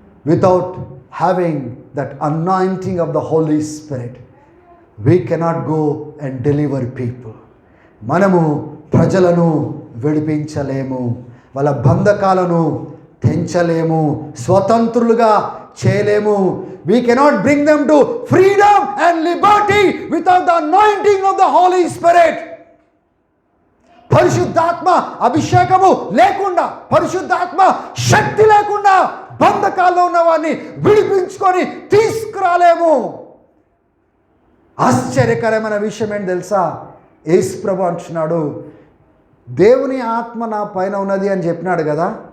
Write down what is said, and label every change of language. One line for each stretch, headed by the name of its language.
English: Without having that anointing of the Holy Spirit we cannot go and deliver people.
Telugu: మనము ప్రజలను విడిపించలేము, వాళ్ళ బంధకాలను తెంచలేము, స్వతంత్రులుగా చేయలేము.
English: We cannot bring them to freedom and liberty without the anointing of the Holy Spirit.
Telugu: పరిశుద్ధాత్మ అభిషేకము లేకుండా, పరిశుద్ధాత్మ శక్తి లేకుండా బంధకాల్లో ఉన్న వారిని విడిపించుకొని తీసుకురాలేము. ఆశ్చర్యకరమైన విషయం ఏంటి తెలుసా? యేసు ప్రభు అంటున్నాడు, దేవుని ఆత్మ నా పైన ఉన్నది అని చెప్పినాడు కదా.